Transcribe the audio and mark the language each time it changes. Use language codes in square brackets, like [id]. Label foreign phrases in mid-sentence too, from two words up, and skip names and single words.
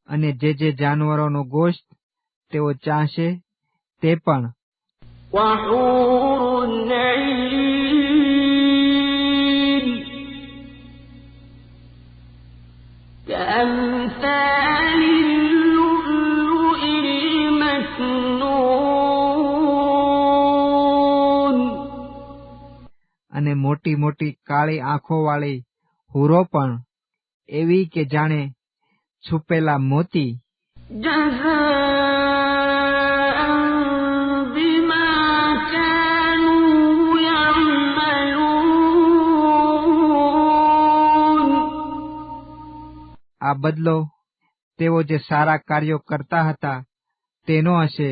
[gu] જે જાનવરોનો ગોશ્ત તેઓ ચાહશે તે પણ. [ar] وحور عين كأمثال اللؤلؤ المكنون. [gu] અને મોટી મોટી કાળી આંખોવાળી હુરો પણ એવી કે જાણે છુપેલા મોતી. [ar] جزاء بما كانوا يعملون. [gu] આ બદલો તેઓ જે સારા કાર્યો કરતા હતા તેનો હશે.